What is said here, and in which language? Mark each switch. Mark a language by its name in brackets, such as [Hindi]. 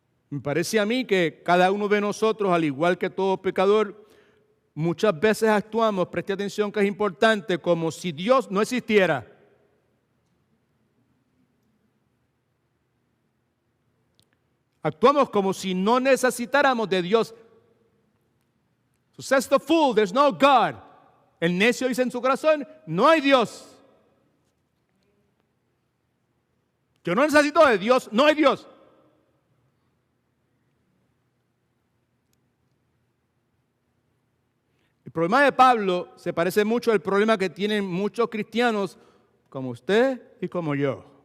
[Spanish] Me parece a mí que cada uno de nosotros, al igual que todo pecador, muchas veces actuamos, preste atención que es importante, como si Dios no existiera. Actuamos como si no necesitáramos de Dios. [English] So says the fool, there's no God. [Spanish] El necio dice en su corazón, no hay Dios. Yo no necesito de Dios, no hay Dios. El problema de Pablo se parece mucho al problema que tienen muchos cristianos como usted y como yo.